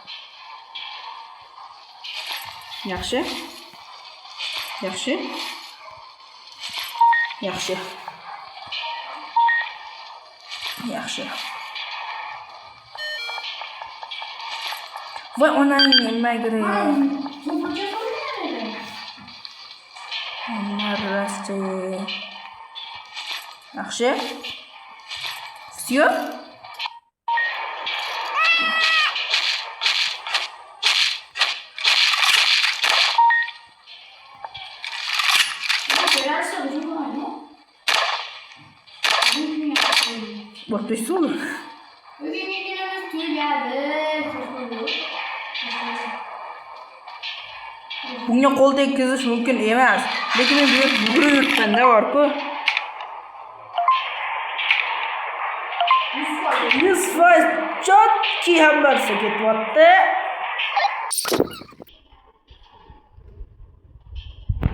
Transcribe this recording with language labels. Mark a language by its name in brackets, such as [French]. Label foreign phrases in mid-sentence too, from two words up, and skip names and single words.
[Uzbek] Yaxshi. Voy, onang nima kerak? Marrasti. Yaxshi. [Russian] Всё? Вот ты что? [Uzbek] Bunga qo'l tekkizish mumkin emas. Lekin men bu yerda yugurib yuribman-da, bor-ku. 100% chotki hammasi ketyapti.